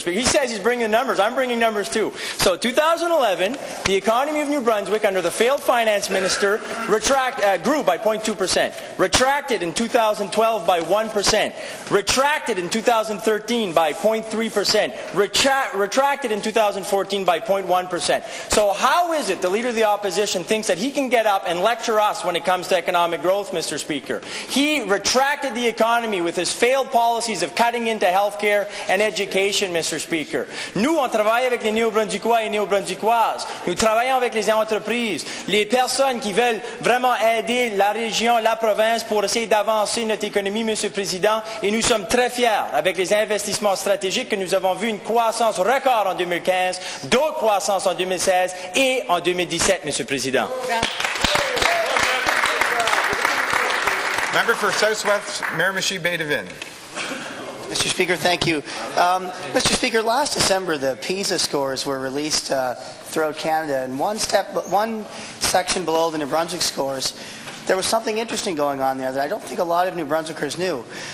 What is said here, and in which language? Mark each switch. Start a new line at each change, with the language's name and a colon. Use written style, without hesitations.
English: Speaker. He says he's bringing numbers. I'm bringing numbers too. So 2011, the economy of New Brunswick under the failed finance minister grew by 0.2%, retracted in 2012 by 1%, retracted in 2013 by 0.3%, retracted in 2014 by 0.1%. So how is it the Leader of the Opposition thinks that he can get up and lecture us when it comes to economic growth, Mr. Speaker? He retracted the economy with his failed policies of cutting into healthcare and education, Mr. Speaker.
French: Nous, on travaille avec les Néo-Brunswickois et Néo-Brunswickoises. Nous travaillons avec les entreprises, les personnes qui veulent vraiment aider la région, la province pour essayer d'avancer notre économie, Monsieur le Président. Et nous sommes très fiers avec les investissements stratégiques que nous avons vu une croissance record en 2015, d'autres croissances en 2016 et en 2017, Monsieur le Président.
English: Member for Southwest Miramichi Bay Devin. Mr. Speaker, thank you. Mr. Speaker, last December the PISA scores were released throughout Canada, and one section below the New Brunswick scores, there was something interesting going on there that I don't think a lot of New Brunswickers knew.